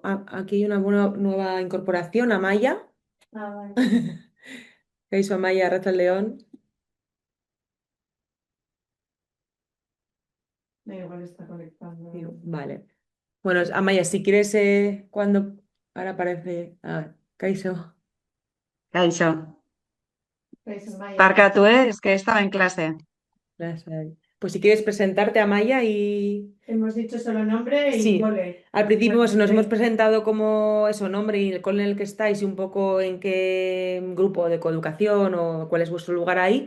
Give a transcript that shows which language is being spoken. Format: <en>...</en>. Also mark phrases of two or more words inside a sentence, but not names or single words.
<es>Aquí hay una buena nueva incorporación, Amaya. Ah, vale. Eso, Amaya, Racha León. Igual está conectando. Vale. Bueno, Amaya, si quieres, cuando. Ahora aparece. A ver.</es> <eu>Kaixo. Kaixo. Maya. Barkatu,</eu> <es>es que estaba en clase. Gracias. Pues si quieres presentarte, Amaya, y Hemos dicho solo nombre y sí, cole. al principio Pues, nos hemos presentado como eso, nombre y el cole en el que estáis y un poco en qué grupo de coeducación o cuál es vuestro lugar ahí.</es>